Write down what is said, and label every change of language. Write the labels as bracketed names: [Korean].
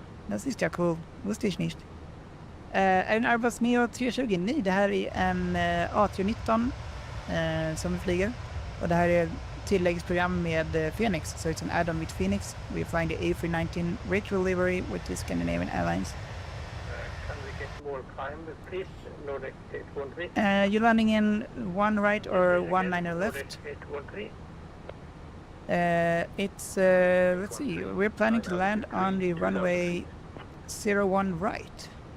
[German] Das ist ja cool, wusste ich nicht. [Swedish] En Airbus Neo 320, nej, det här är en A319 som vi flyger. Och det här är tilläggsprogram med Phoenix, [English] so it's an add-on with Phoenix. We're flying the A319 retro livery with the Scandinavian Airlines. Can we get more climb, please? Nordic 813. You're landing in one right or one niner left? Nordic 813. It's, let's see, we're planning to land on the runway 01 right.